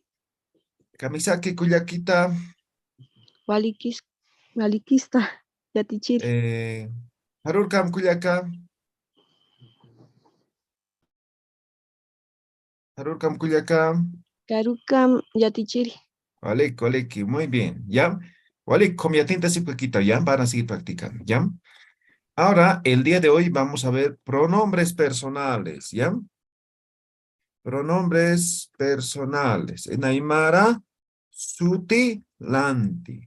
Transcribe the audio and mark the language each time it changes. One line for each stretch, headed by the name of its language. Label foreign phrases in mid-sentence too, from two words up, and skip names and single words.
Aymara: Kamisaki Kuyakita. Walikista Yatichiri. Harurkam Kuyaka. Harurkam Kuyaka. Karukam Yatichiri. Waliki,
Spanish: muy bien, ¿ya? Walik, con mi atenta sí poquito, ¿ya? Van a seguir practicando, ¿ya? Ahora, el día de hoy vamos a ver pronombres personales, ¿ya? Pronombres personales. En Aymara, sutilanti.